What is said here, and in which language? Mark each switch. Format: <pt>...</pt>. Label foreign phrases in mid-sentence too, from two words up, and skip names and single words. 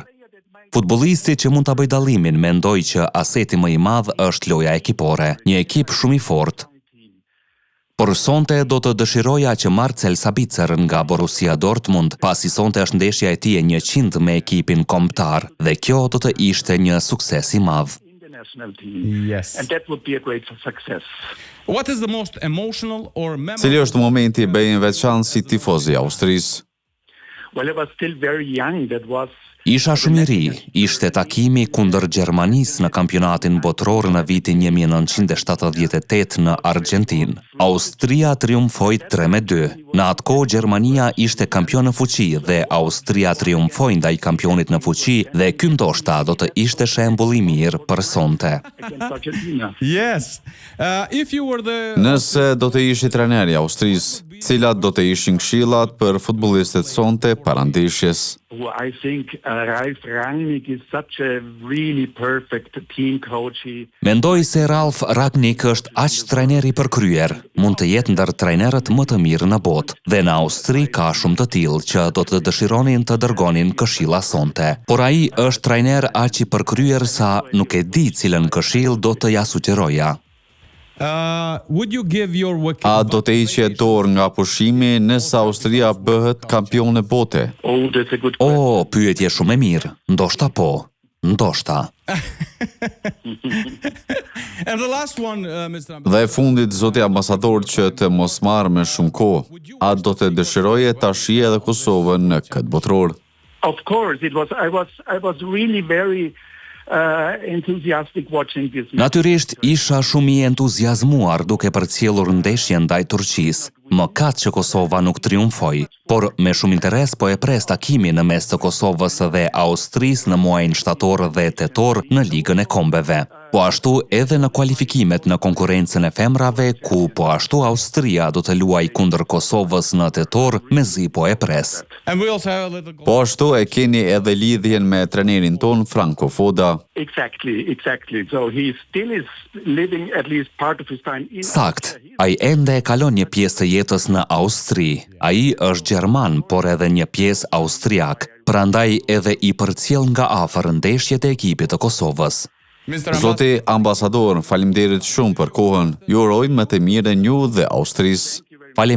<sq>Futbollisti që mund ta bëjë dallimin mendoj që aseti më i madh është loja ekipore, një ekip shumë i fortë. Por sonte do të dëshiroja që Marcel Sabitzer nga Borussia Dortmund, pasi sonte është ndeshja e tij e 100 me ekipin kombëtar, dhe kjo do të ishte një sukses i madh.</sq> <en>Yes. And that would be a great success. What is the most emotional or</en> <sq>Cili është momenti i bëjnë veçantë si tifoz i Austrisë?</sq> <en>Well, I was still very young. That was</en> <sq>Isha shumë i ri, ishte takimi kundër Gjermanisë në kampionatin botëror në vitin 1978 në Argjentinë. Austria triumfoi 3-2. Në atë kohë Gjermania ishte kampion në fuqi dhe Austria triumfoi ndaj kampionit në fuqi dhe ky ndoshta do të ishte shembull i mirë për sonte.</sq> <en>against Argentina. Yes. If you were the</en> <sq>Nëse do të ishi trajneri i Austrisë, cilat do të ishin këshillat për futbollistët sonte para ndeshjes?</sq> <en>I think Ralf Rangnick is such a really perfect team coach.</en> <sq>Mendoj se Ralf Rangnick është aq trajner i përkryer, mund të jetë ndër trajnerët më të mirë në botë, dhe në Austri ka shumë të tillë që do të dëshironin të dërgonin këshilla sonte. Por ai është trajner aq i përkryer sa nuk e di cilën këshill do të ja sugjeroja.</sq> <en>would you give your</en> <sq>A do të hiqje dorë nga pushimi nëse Austria bëhet kampione bote?</sq> <en>Oh, that's a good question.</en> <sq>O, pyetje shumë e mirë. Ndoshta po. Ndoshta.</sq> <en>And the last one, Mr.</en> <sq>Dhe e fundit, zoti ambasador, që të mos marrë me shumë kohë, a do të dëshiroje ta shihje edhe Kosovën në këtë botëror?</sq> <en>Of course, I was really very enthusiastic watching this match.</en> <sq>Natyrisht isha shumë i entuziazmuar duke përcjellur ndeshjen ndaj Turqisë. Mëkat që Kosova nuk triumfoi, por me shumë interes po e pres takimin në mes të Kosovës dhe Austrisë në muajin shtator dhe tetor në Ligën e Kombeve. Po ashtu edhe në kualifikimet në konkurrencën e femrave, ku po ashtu Austria do të luajë kundër Kosovës në tetor, mezi po e pres.</sq> <en>And we also have a little</en> <sq>Po ashtu e keni edhe lidhjen me trenerin ton Franco Foda.</sq> <en>Exactly. So he still is living at least part of his time in</en> <sq>Sakt, ai ende e kalon një pjesë të jetës në Austri. Ai është gjerman, por edhe një pjesë austriak, prandaj edhe i përcjell nga afër ndeshjet e ekipit të Kosovës.</sq> <en>Mr.</en> <sq>Zoti ambasador, faleminderit shumë për kohën. Ju urojmë më të mirën ju dhe Austrisë.</sq>